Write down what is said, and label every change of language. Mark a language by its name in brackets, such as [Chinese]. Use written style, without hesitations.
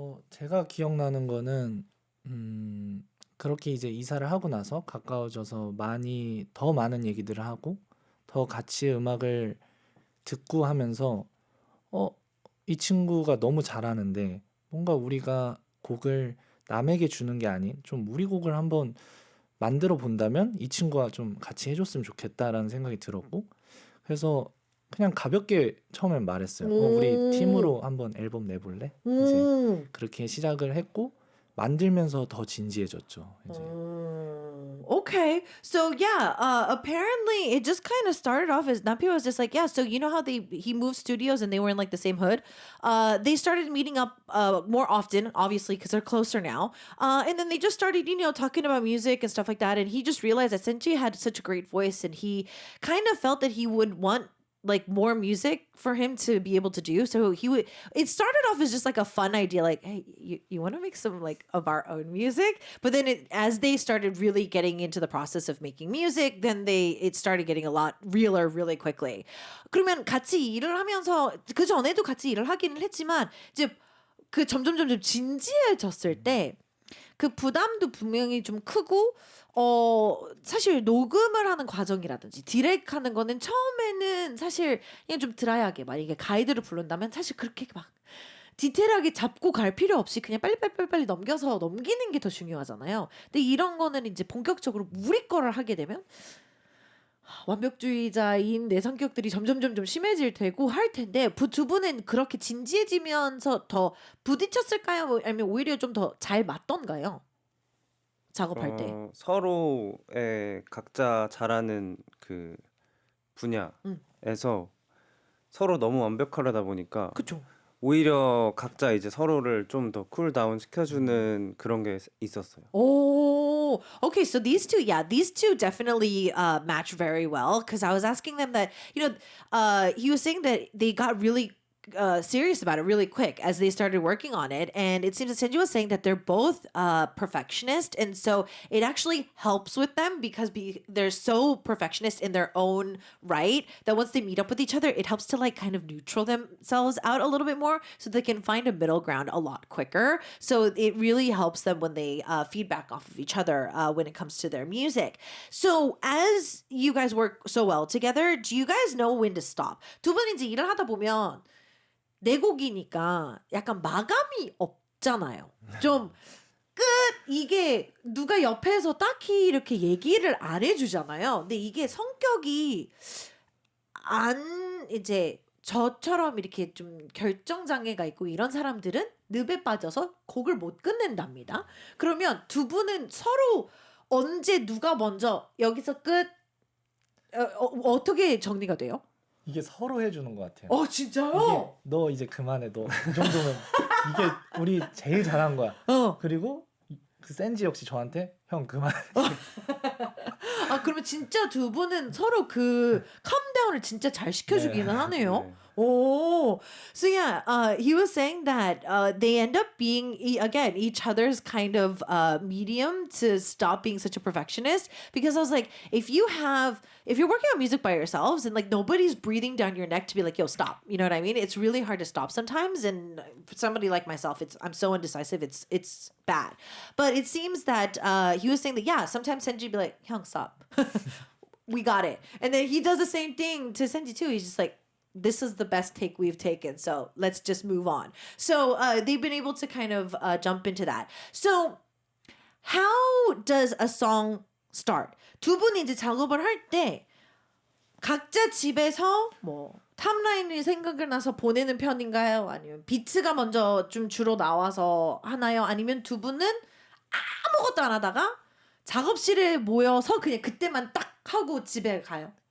[Korean] 제가 기억나는 거는 그렇게 이제 이사를 하고 나서 가까워져서 더 많은 얘기들을 하고 더 같이 음악을 듣고 하면서 이 친구가 너무 잘하는데 뭔가 우리가 곡을 남에게 주는 게 아닌 좀 우리 곡을 한번 만들어 본다면 이 친구와 좀 같이 해줬으면 좋겠다라는 생각이 들었고, 그래서 그냥 가볍게 처음엔 말했어요. 우리 팀으로 한번 앨범 내볼래? 이제 그렇게 시작을 했고 만들면서 더 진지해졌죠. 이제. [English] Okay, so yeah, apparently it just kind of started off as Napi was just like, yeah, so you know how he moved studios and they were in like the same hood. They started meeting up more often, obviously, because they're closer now. And then they just started, talking about music and stuff like that. And he just realized that Senji had such a great voice, and he kind of felt that he would want like more music for him to be able to do. So it started off as just like a fun idea, like, hey, you want to make some like of our own music? But then as they started really getting into the process of making music, then it started getting a lot realer really quickly. [Korean] 그러면 같이 일을 하면서 그 전에도 같이 일을 하기는 했지만 이제 그 점점 진지해졌을 때 그 부담도 분명히 좀 크고 사실 녹음을 하는 과정이라든지 디렉하는 거는 처음에는 사실 그냥 좀 드라이하게 만약에 가이드를 부른다면 사실 그렇게 막 디테일하게 잡고 갈 필요 없이 그냥 빨리 넘기는 게 더 중요하잖아요. 근데 이런 거는 이제 본격적으로 우리 거를 하게 되면 완벽주의자인 내 성격들이 점점 심해질 테고 할 텐데 두 분은 그렇게 진지해지면서 더 부딪혔을까요? 아니면 오히려 좀 더 잘 맞던가요? 작업할 때. 서로의 각자 잘하는 그 분야에서 서로 너무 완벽하려다 보니까 그쵸. 오히려 각자 이제 서로를 좀 더 쿨다운 시켜주는 그런 게 있었어요. [English] Oh, okay. So these two definitely match very well, because I was asking them that, he was saying that they got really serious about it really quick as they started working on it. And it seems that Senju was saying that they're both perfectionist. And so it actually helps with them because they're so perfectionist in their own right that once they meet up with each other, it helps to like kind of neutral themselves out a little bit more so they can find a middle ground a lot quicker. So it really helps them when they feedback off of each other when it comes to their music. So as you guys work so well together, do you guys know when to stop? [Korean] 두 분 이제 일을 하다 보면 내 곡이니까 약간 마감이 없잖아요. 좀 끝 이게 누가 옆에서 딱히 이렇게 얘기를 안 해주잖아요. 근데 이게 성격이 안 이제 저처럼 이렇게 좀 결정 장애가 있고 이런 사람들은 늪에 빠져서 곡을 못 끝낸답니다. 그러면 두 분은 서로 언제 누가 먼저 여기서 끝 어떻게 정리가 돼요? 이게 서로 해주는 것 같아요. 진짜요? 이게 너 이제 그만해. 너 이 정도면 이게 우리 제일 잘한 거야. 그리고 그 센지 역시 저한테 형 그만해. 그러면 진짜 두 분은 서로 그 캄다운을 진짜 잘 시켜주기는 하네요. [English] Oh, so yeah, he was saying that they end up being again each other's kind of medium to stop being such a perfectionist. Because I was like, if you're working on music by yourselves and like nobody's breathing down your neck to be like, yo, stop. You know what I mean? It's really hard to stop sometimes. And for somebody like myself, I'm so indecisive. It's bad. But it seems that he was saying that yeah, sometimes Senji be like, "Hyung, stop." We got it. And then he does the same thing to Senji too. He's just like, this is the best take we've taken, so let's just move on. So they've been able to kind of jump into that. So how does a song start? [Korean] 두 분이 이제 작업을 할 때 각자 집에서 뭐 탑라인을 생각을 나서 보내는 편인가요? 아니면 비트가 먼저 좀 주로 나와서 하나요? 아니면 두 분은 아무것도 안 하다가 작업실에 모여서 그냥 그때만 딱 하고 집에 가요?